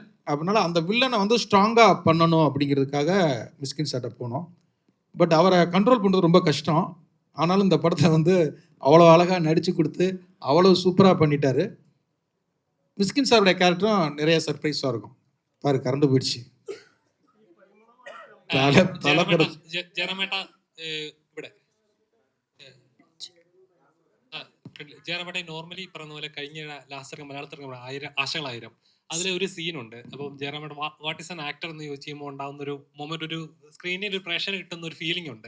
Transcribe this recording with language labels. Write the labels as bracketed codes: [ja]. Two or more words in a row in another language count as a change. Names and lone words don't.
[ta] அப்படின்னால அந்த வில்லனை வந்து ஸ்ட்ராங்காக பண்ணணும் அப்படிங்கிறதுக்காக மிஸ்கின் சார்ட்ட போனோம். பட் அவரை கண்ட்ரோல் பண்ணுறது ரொம்ப கஷ்டம். ஆனாலும் இந்த படத்தை வந்து அவ்வளோ அழகாக நடித்து கொடுத்து அவ்வளோ சூப்பராக பண்ணிட்டாரு. மிஸ்கின் சாருடைய கேரக்டரும் நிறைய சர்ப்ரைஸாக இருக்கும். பாரு, கரண்டு போயிடுச்சு. [ml] ജയറാമേട്ടൻ നോർമലി പറയുന്ന പോലെ കഴിഞ്ഞ ലാസ്റ്റ് മലയാളത്തിൽ ആശകളായിരം അതിലെ ഒരു സീനുണ്ട്. അപ്പം ജയറാമേട്ടൻ [en] what is an actor [ml] എന്ന് ചോദിച്ചു കഴിയുമ്പോൾ ഉണ്ടാകുന്ന ഒരു മൊമെന്റ്, ഒരു സ്ക്രീനിൽ ഒരു പ്രേക്ഷകന് കിട്ടുന്ന ഒരു ഫീലിംഗ് ഉണ്ട്.